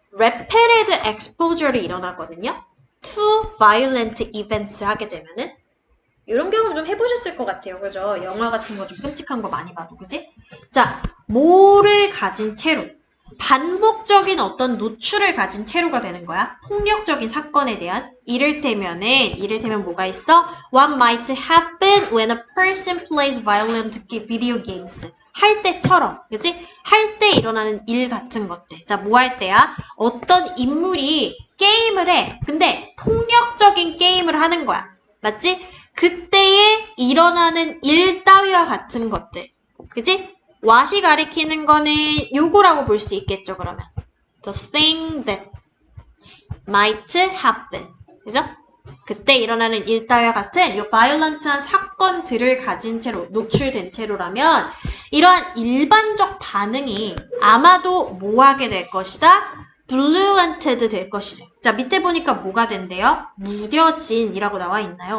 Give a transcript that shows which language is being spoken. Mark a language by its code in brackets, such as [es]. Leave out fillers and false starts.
[en] Repeated exposure [ko] 이 일어나거든요. [en] To violent events [ko] 하게 되면은 이런 경험 좀 해보셨을 것 같아요. 그죠? 영화 같은 거 좀 끔찍한 거 많이 봐도, 그지? 자, 뭐를 가진 채로 반복적인 어떤 노출을 가진 채로가 되는 거야. 폭력적인 사건에 대한. 이를테면 뭐가 있어? [en] What might happen when a person plays violent video games? [ko] 할 때처럼, 그치? 할 때 일어나는 일 같은 것들. 자, 뭐 할 때야? 어떤 인물이 게임을 해. 근데 폭력적인 게임을 하는 거야. 맞지? 그때에 일어나는 일 따위와 같은 것들. 그치? what이 가리키는 거는 요거라고 볼 수 있겠죠, 그러면. [en] The thing that might happen. [ko] 그죠? 그때 일어나는 일 따위와 같은 요 violent한 사건들을 가진 채로, 노출된 채로라면 이러한 일반적 반응이 아마도 뭐 하게 될 것이다? fluented 될 것이래. 자, 밑에 보니까 뭐가 된대요? 무뎌진이라고 나와 있나요?